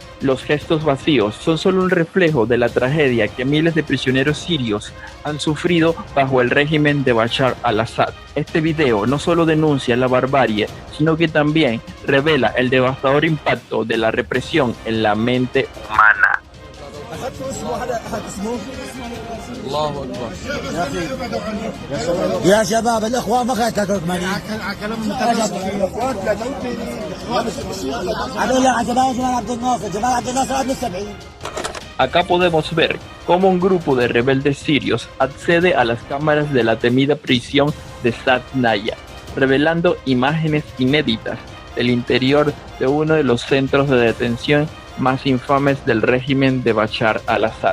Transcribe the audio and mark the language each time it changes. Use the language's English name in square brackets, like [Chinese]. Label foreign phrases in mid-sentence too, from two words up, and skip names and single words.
[Spanish] Los gestos vacíos son solo un reflejo de la tragedia que miles de prisioneros sirios han sufrido bajo el régimen de Bashar al-Assad. Este video no solo denuncia la barbarie, sino que también revela el devastador impacto de la represión en la mente humana. [Arabic] الله اكبر. يا شباب الاخوان ما كانت تركماني هذول جمال عبد الناصر جمال عبد الناصر قبل ال70. [Spanish] Acá podemos ver cómo un grupo de rebeldes sirios accede a las cámaras de la temida prisión de Saydnaya, revelando imágenes inéditas del interior de uno de los centros de detención más infames del régimen de Bashar al-Assad.